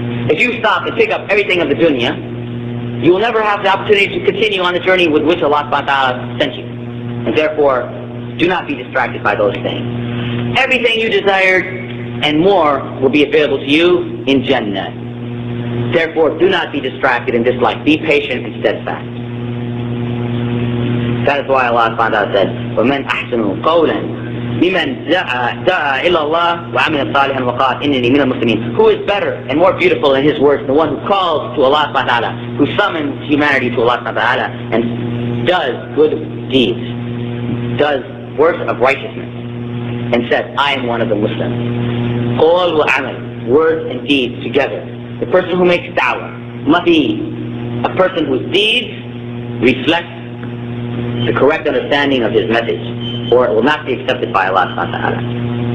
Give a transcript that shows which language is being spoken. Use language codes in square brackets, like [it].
[en] If you stop and pick up everything of the dunya, you will never have the opportunity to continue on the journey with which Allah subhanahu wa ta'ala sent you. And therefore, do not be distracted by those things. Everything you desired and more will be available to you in Jannah. Therefore, do not be distracted in this life. Be patient and steadfast. That is why Allah subhanahu wa ta'ala said, [ar] وَمَنْ أَحْسَنُ قَوْلًا مِمَنْ دَعَا إِلَى اللَّهِ وَعَمِلَ صَالِحًا وَقَالَ إِنِّنِي مِنَ الْمُسْلِمِينَ. [en] Who is better and more beautiful in his words than the one who calls to Allah subhanahu wa ta'ala, who summons humanity to Allah subhanahu wa ta'ala, and does good deeds, does works of righteousness, and says, I am one of the Muslims. [ar] Qawl wa amal, [en] words and deeds together. The person who makes da'wah must be a person whose deeds reflect the correct understanding of his message, or it will not be accepted by Allah subhanahu wa ta'ala.